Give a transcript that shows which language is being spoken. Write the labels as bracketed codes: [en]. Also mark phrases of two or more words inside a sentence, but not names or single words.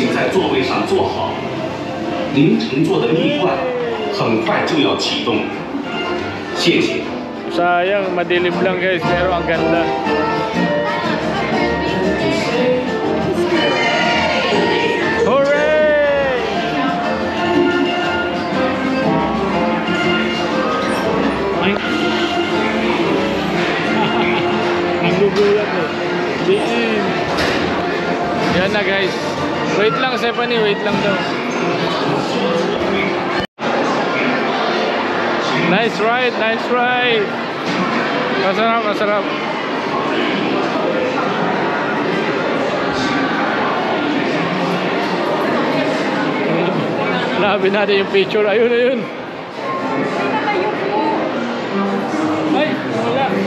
[zh] 座位上坐好，您乘坐的蜜罐很快就要启动，谢谢。 [tl] Sayang, madilim lang guys, pero ang ganda. Hooray! Ay! Nagugulat eh. Diin! Yan na guys. Wait lang, Stephanie, wait lang daw. [en] Nice ride, nice ride. [tl] Masarap, masarap. Labi natin yung picture. Ayun, ayun. Ay, wala.